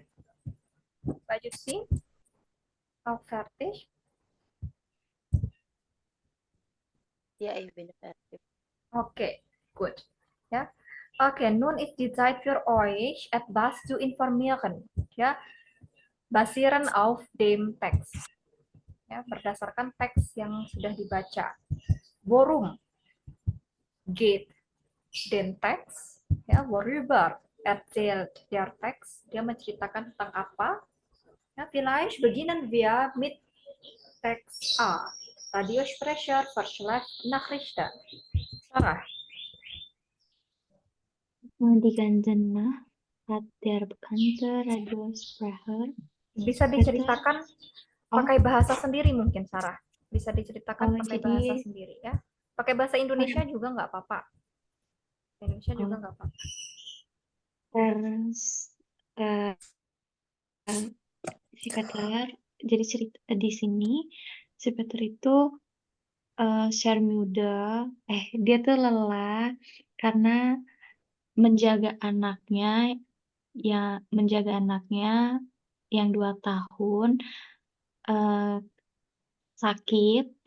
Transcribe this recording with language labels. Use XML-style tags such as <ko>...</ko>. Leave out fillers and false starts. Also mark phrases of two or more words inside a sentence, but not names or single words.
<de>Mbak Jusi, auch fertig? Ja, ich bin fertig. Okay, gut. Ja. Okay, nun ist die Zeit für euch, etwas zu informieren. Ja, basieren auf dem Text.</de> <id>Ya, berdasarkan teks yang sudah dibaca.</id> <de>Worum geht den Text? Ya, worüber erzählt der Text?</de> <id>Dia menceritakan tentang apa?</id> <de>Ja, vielleicht beginnen wir mit Text A. Radiosprecher verschleppt Nachrichten. Sarah. Die ganze Nacht hat der bekannte Radiosprecher</de> <id>Bisa diceritakan pakai bahasa sendiri mungkin, Sarah. Bisa diceritakan pakai jadi bahasa sendiri ya. Pakai bahasa Indonesia juga nggak apa-apa. Indonesia juga nggak apa-apa. si Peter, jadi cerita di sini si Peter itu share muda, dia tuh lelah karena menjaga anaknya yang 2 tahun sakit.</id>